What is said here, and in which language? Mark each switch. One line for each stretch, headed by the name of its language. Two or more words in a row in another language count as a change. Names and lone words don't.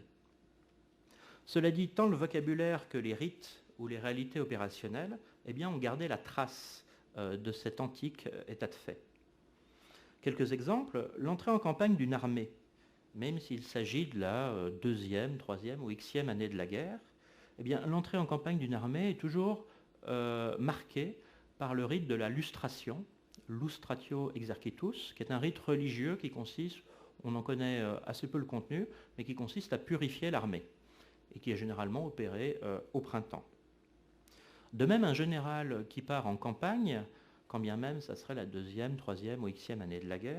French: Cela dit, tant le vocabulaire que les rites ou les réalités opérationnelles eh bien, ont gardé la trace de cet antique état de fait. Quelques exemples, l'entrée en campagne d'une armée, même s'il s'agit de la 2e, 3e ou Xème année de la guerre, eh bien, l'entrée en campagne d'une armée est toujours marquée par le rite de la lustration,
Latin: lustratio exercitus,
French: qui est un rite religieux qui consiste, on en connaît assez peu le contenu, mais qui consiste à purifier l'armée, et qui est généralement opéré au printemps. De même, un général qui part en campagne quand bien même ça serait la 2e, 3e ou Xème année de la guerre.